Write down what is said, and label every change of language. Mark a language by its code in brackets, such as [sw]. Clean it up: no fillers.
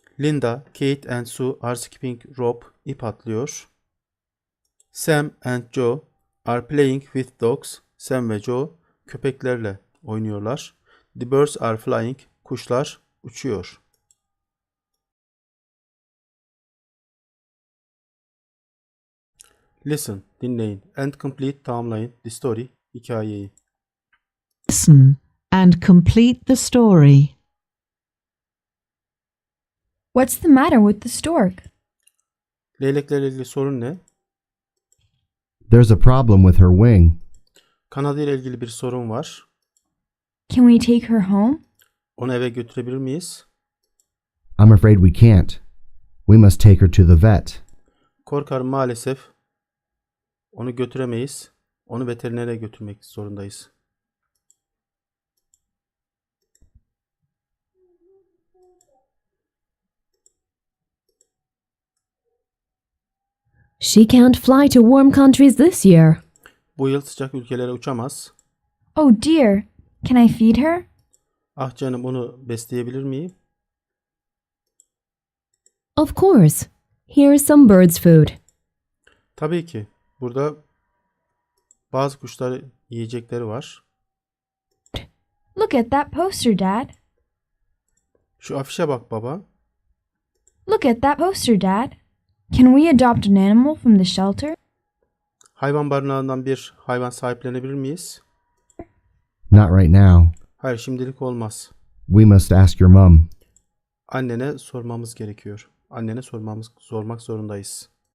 [en] Linda, Kate and Sue are skipping rope. [tr] İp atlıyor. [en] Sam and Joe are playing with dogs. [tr] Sam ve Joe köpeklerle oynuyorlar. [en] The birds are flying. [tr] Kuşlar uçuyor. [en] Listen, dinleyin. And complete, tamamlayın. The story, hikayeyi. Listen and complete the story. What's the matter with the stork? [tr] Leyleklerle ilgili sorun ne? [en] There's a problem with her wing. [tr] Kanadı ile ilgili bir sorun var. [en] Can we take her home? [tr] Onu eve götürebilir miyiz? [en] I'm afraid we can't. We must take her to the vet. [tr] Korkarım maalesef onu götüremeyiz. Onu veterinere götürmek zorundayız. [en] She can't fly to warm countries this year. [tr] Bu yıl sıcak ülkelere uçamaz. [en] Oh dear. Can I feed her? [tr] Ah canım, onu besleyebilir miyim? [en] Of course. Here's some bird's food. [tr] Tabii ki. Burada bazı kuşlar yiyecekleri var. [en] Look at that poster, Dad. [tr] Şu afişe bak baba. [en] Look at that poster, Dad. Can we adopt an animal from the shelter? [tr] Hayvan barınağından bir hayvan sahiplenebilir miyiz? [en] Not right now. [tr] Hayır, şimdilik olmaz. [en] We must ask your mom. [tr] Annene sormamız gerekiyor. Annene sormak zorundayız.